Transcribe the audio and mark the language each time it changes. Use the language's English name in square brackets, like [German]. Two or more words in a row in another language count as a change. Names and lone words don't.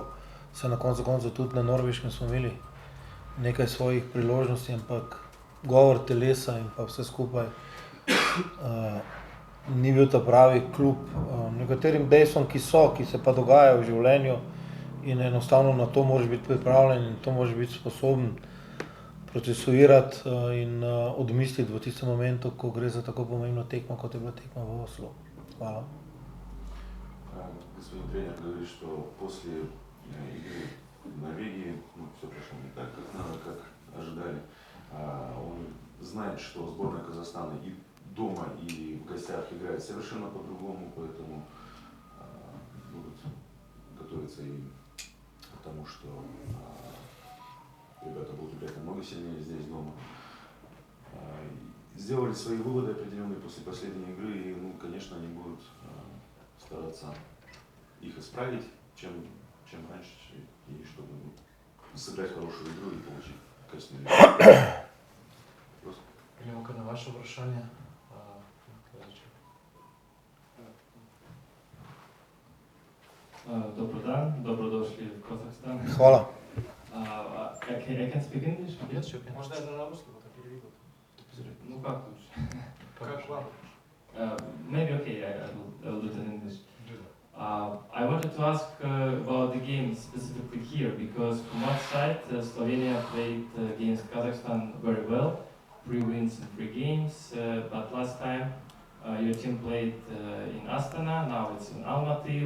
[Slovenian] Saj na koncu koncev tudi na Norveškem smo imeli nekaj svojih priložnosti, ampak govor telesa in pa vse skupaj ni bil ta pravi kljub nekaterim dejstvom, ki se pa dogajajo v življenju in enostavno na to moraš biti pripravljen in to moraš biti sposoben procesuirati in odmisliti v tistem momentu, ko gre za tako pomembno tekmo, kot je bila tekma v Oslu. Hvala. [Russian] Господин тренер говорит, что после игры в Норвегии все прошло не так, как надо, как ожидали. Он знает, что сборная Казахстана и дома, и в гостях играет совершенно по-другому, поэтому будут готовиться и к тому, что ребята будут играть намного сильнее здесь дома. Сделали свои выводы определенные после последней игры, и, конечно, они будут стараться их исправить, чем раньше, и чтобы сыграть хорошую игру и получить качественный результат. [Slovenian] Gremo kar na vaše vprašanje. [Croatian] Dobar dan, dobrodošli v Kazahstan. [Slovenian] Hvala. [English] I can speak English? Yes, you can. [Croatian] Možda je na ruski, [Slovenian] bo tako vidite. [Russian] Ну как лучше? Как вам? [English] Maybe okay, I will do it in English. I wanted to ask about the game specifically here, because from one side, Slovenia played against Kazakhstan very well, 3 wins in 3 games, but last time your team played in Astana, now it's in Almaty.